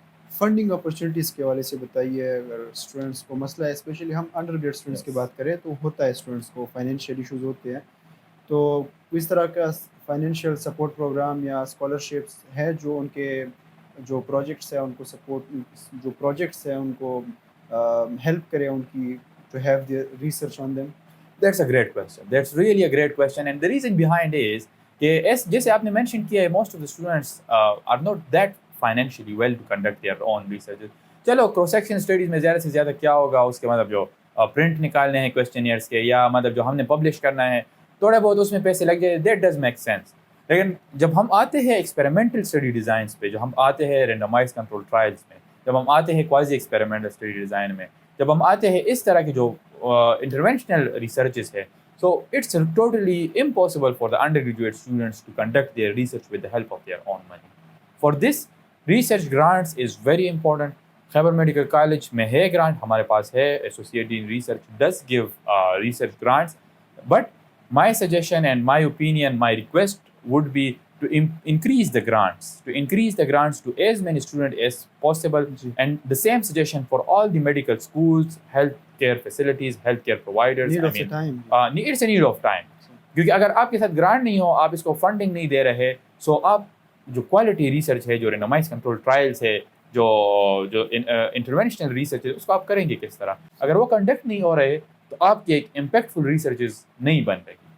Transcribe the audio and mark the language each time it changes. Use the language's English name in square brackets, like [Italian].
[Urdu] Funding opportunities کے حوالے سے بتائیے. اگر اسٹوڈنٹس کو مسئلہ ہے, اسپیشلی ہم انڈر گریڈ اسٹوڈنٹس کی بات کریں تو ہوتا ہے اسٹوڈنٹس کو فائنینشیل ایشوز ہوتے ہیں, تو اس طرح کا فائنینشیل سپورٹ پروگرام یا اسکالرشپس ہے جو ان کے جو پروجیکٹس ہیں ان کو سپورٹ, جو پروجیکٹس ہیں ان کو ہیلپ کرے ان کی [English] To have their research on them? That's a great question. That's really a great question. And the reason behind is [Urdu] کہ جیسے آپ نے مینشن کیا ہے, [English] most of the students are not that financially well to conduct their own research. [Urdu] چلو cross section studies میں زیادہ سے زیادہ کیا ہوگا, اس کے مطلب جو پرنٹ نکالنے ہیں کویسچنیئرس کے, یا مطلب جو ہم نے پبلش کرنا ہے تھوڑے بہت اس میں پیسے لگ جائے, [English] That does make sense. [Urdu] لیکن جب ہم آتے ہیں ایکسپیریمنٹل اسٹڈی ڈیزائنس پہ, جو ہم آتے ہیں رینڈمائز کنٹرول ٹرائلس میں, جب ہم آتے ہیں کوازی ایکسپیریمنٹل اسٹڈی ڈیزائن میں, جب ہم آتے ہیں اس طرح کے جو انٹرونشنل ریسرچز ہے, [English] so it's totally impossible for the undergraduate students to conduct their research with the help of their own money. For this, research grants is very important. [Urdu] Khyber medical college میں ہے گرانٹ, ہمارے پاس ہے, [English] Associate in Research does give research grants, but my suggestion and my opinion, my request would be to increase the grants to as many students as possible. And the same suggestion for all the medical schools, healthcare facilities, healthcare providers. It's a need of time. [Urdu] کیونکہ اگر آپ کے ساتھ grant نہیں ہو, آپ اس کو funding نہیں دے رہے, سو آپ جو کوالٹی ریسرچ ہے, جو رینڈمائز کنٹرول ٹرائلس ہے, جو انٹرونشنل ریسرچ ہے, اس کو آپ کریں گے کس طرح؟ اگر وہ کنڈکٹ نہیں ہو رہے تو آپ کی ایک امپیکٹفل ریسرچز نہیں بن رہی.